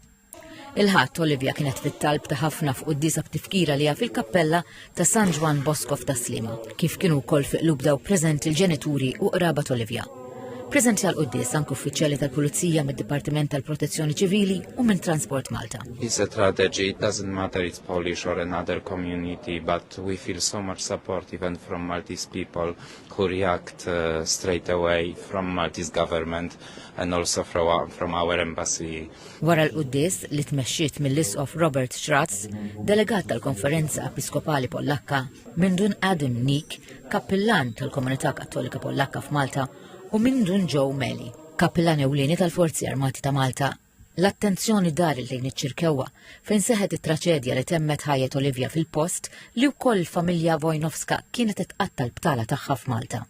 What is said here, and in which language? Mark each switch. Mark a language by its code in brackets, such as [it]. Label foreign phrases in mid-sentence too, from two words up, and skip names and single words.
[mt] Il-ħadd Olivia kienet fit-talb ta' ħafna fuq qudiesa b'tifkira li fil-kappella ta' San Juan Bosco f'Taslima, kif kienu wkoll fi qlub daw preżenti l-ġenituri u qrabat Olivia. Preżenti għal qudies anke uffiċjali tal-Pulizija mid-Dipartiment tal-Protezzjoni Ċivili u minn Transport Malta. [en] It's a tragedy. It doesn't matter it's Polish or another community, but we feel so much support even from Maltese people who react straight away from Maltese government and also from our embassy. [mt] Wara l-qudies li tmexxiet mill-Isqof Robert Schratz, delegat tal-Konferenza Episkopali Pollakka, minn dun Adam Nik, kappillan tal-Komunità Kattolika Pollakka f'Malta, u minn dun Joe Meli, kappillan ewlieni tal-Forzi Armati ta' Malta. L-attenzjoni dar lejn iċ-Ċirkewwa fejn seħet it-traċedja li temmet ħajjet Olivia fil-post li wkoll familja Wojnowska kienet tqatta l-btala tagħha f'Malta.